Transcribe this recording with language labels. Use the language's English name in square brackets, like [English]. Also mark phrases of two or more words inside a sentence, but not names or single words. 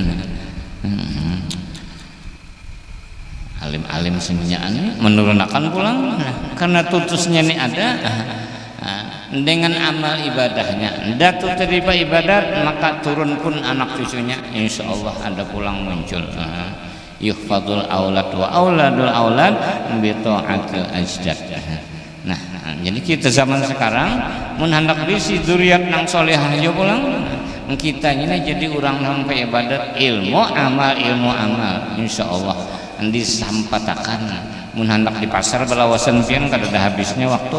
[Banjar] Alim-alim semuanya menurunkan pulang karena tutusnya ini ada dengan amal ibadahnya. Datuk terima ibadat maka turun pun anak cucunya insya Allah ada pulang muncul. [Arabic] Yuhfadul aulad wa auladul aulad bi ta'atil ajdad. [Banjar] Nah, jadi kita zaman sekarang mun hendak bisi zuriat nang solehah aja pulang. Kita ini jadi orang sampai ibadat ilmu amal insya Allah disampatakan. Mun hendak di pasar belawasan pian kada ada habisnya waktu.